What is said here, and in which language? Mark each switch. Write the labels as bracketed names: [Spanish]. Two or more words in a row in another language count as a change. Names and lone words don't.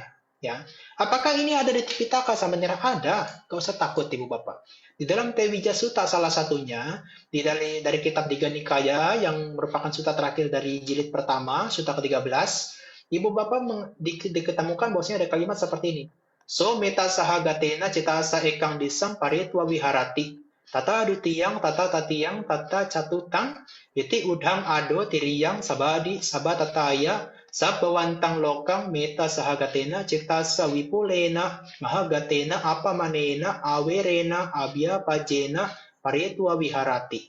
[Indonesian] Ya, apakah ini ada di Tipitaka Samanyana? Ada, gak usah takut Ibu Bapak. Di dalam Tewija Sutta salah satunya, dari kitab Digha Nikaya yang merupakan sutta terakhir dari jilid pertama, sutta ke-13, Ibu Bapak diketemukan bahwasanya ada kalimat seperti ini. [Pali] So meta sahagatena citasa ekang disang paritwa wiharati. Tata adutiyang, tata tatiyang, tata catutang, iti udhang ado tiriyang sabadi sabatataya, sabawantang lokang meta sahagatena citasa wipulena mahagatena apamanena awerena abya pajena paritwa wiharati.